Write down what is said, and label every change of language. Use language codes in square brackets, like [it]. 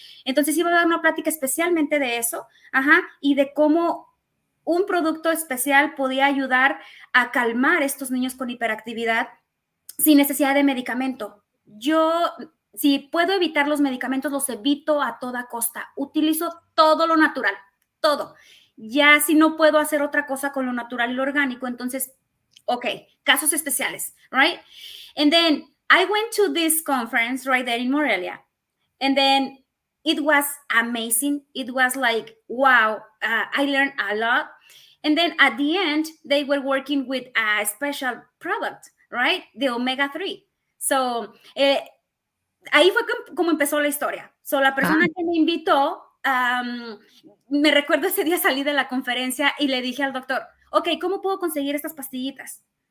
[es] Entonces iba a dar una plática especialmente de eso, ajá, y de cómo un producto especial podía ayudar a calmar a estos niños con hiperactividad sin necesidad de medicamento. Yo, si puedo evitar los medicamentos, los evito a toda costa. Utilizo todo lo natural, todo. Ya si no puedo hacer otra cosa con lo natural y lo orgánico, entonces, okay, casos especiales, right? [en] And then I went to this conference right there in Morelia, and then it was amazing. It was like, wow, I learned a lot. And then at the end, they were working with a special product, right? The omega-3. [es] So, ahí fue como empezó la historia. So, la persona que me invitó, me recuerdo ese día salí de la conferencia y le dije al doctor, ok, ¿cómo puedo conseguir estas pastillitas?